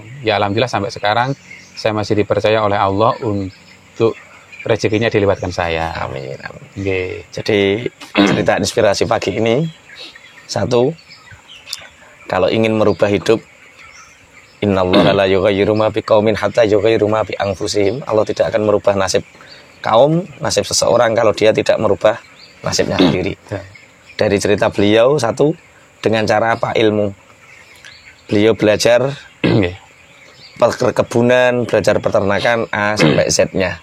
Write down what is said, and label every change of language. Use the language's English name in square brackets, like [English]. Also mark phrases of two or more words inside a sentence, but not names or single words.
[Indonesian] Ya alhamdulillah sampai sekarang saya masih dipercaya oleh Allah untuk rezekinya dilibatkan saya. Amin. Okay. Jadi cerita inspirasi pagi ini, 1, kalau ingin merubah hidup, [Arabic] إن الله لا يغير ما بقوم حتى يغيروا ما ب أنفسهم. [Indonesian] Allah tidak akan merubah nasib kaum, nasib seseorang kalau dia tidak merubah nasibnya sendiri. Dari cerita beliau, 1, dengan cara apa? Ilmu. Beliau belajar perkebunan, belajar peternakan A sampai Z-nya.